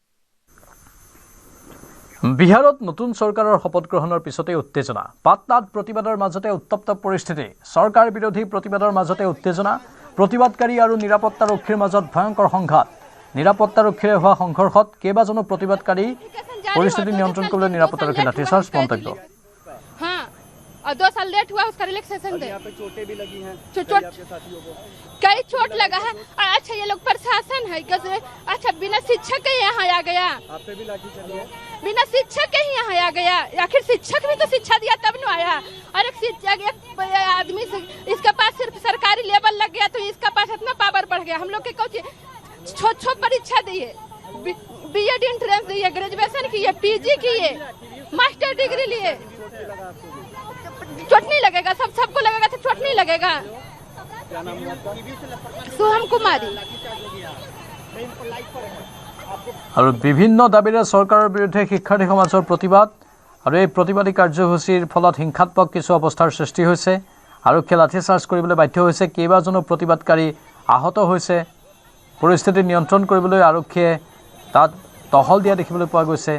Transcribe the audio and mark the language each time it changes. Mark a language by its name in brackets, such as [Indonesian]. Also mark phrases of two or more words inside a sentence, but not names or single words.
[Assamese] বিহাৰত নতুন চৰকাৰৰ শপত গ্ৰহণৰ পিছতে উত্তেজনা। পাটনাত প্ৰতিবাদৰ মাজতে উত্তপ্ত পৰিস্থিতি। চৰকাৰ বিৰোধী প্ৰতিবাদৰ মাজতে উত্তেজনা। প্ৰতিবাদকাৰী আৰু নিৰাপত্তাৰক্ষীৰ মাজত ভয়ংকৰ সংঘাত। নিৰাপত্তাৰক্ষীৰে হোৱা সংঘৰ্ষত কেইবাজনো প্ৰতিবাদকাৰী। পৰিস্থিতি নিয়ন্ত্ৰণ কৰিবলৈ নিৰাপত্তাৰক্ষী লাঠিচাৰ্জ। মন্তব্য। [Hindi] और 2 साल लेट हुआ उसका रिलैक्सेशन दे। यहाँ पे चोटें भी लगी हैं साथियों को, कई चोट लगा है। अच्छा ये लोग प्रशासन है, अच्छा बिना शिक्षक के यहाँ आ गया, आप पे भी लाठी चली है, बिना शिक्षक के ही यहाँ आ गया। आखिर शिक्षक भी तो शिक्षा दिया तब न आया। और एक शिक्षक एक आदमी से इसके पास सिर्फ सरकारी लेवल लग गया तो इसका पास इतना पावर बढ़ गया। हम लोग के कुछ छोट परीक्षा दिए, [English] BEd entrance [Hindi] दिए, ग्रेजुएशन किए, PG किए, [English] master degree [Hindi] लिए, चोट नहीं लगेगा? सबको लगेगा तो चोट नहीं लगेगा। सोहम कुमारी। [Assamese] আৰু বিভিন্ন দাবীৰে চৰকাৰৰ বিৰুদ্ধে শিক্ষাৰ্থী সমাজৰ প্ৰতিবাদ। আৰু এই প্ৰতিবাদী কাৰ্যসূচীৰ ফলত হিংসাত্মক কিছু অৱস্থাৰ সৃষ্টি হৈছে। আৰক্ষীয়ে লাঠিচাৰ্জ কৰিবলৈ বাধ্য হৈছে। কেইবাজনো প্ৰতিবাদকাৰী আহত হৈছে। পৰিস্থিতি নিয়ন্ত্ৰণ কৰিবলৈ আৰক্ষীয়ে তাত টহল দিয়া দেখিবলৈ পোৱা গৈছে।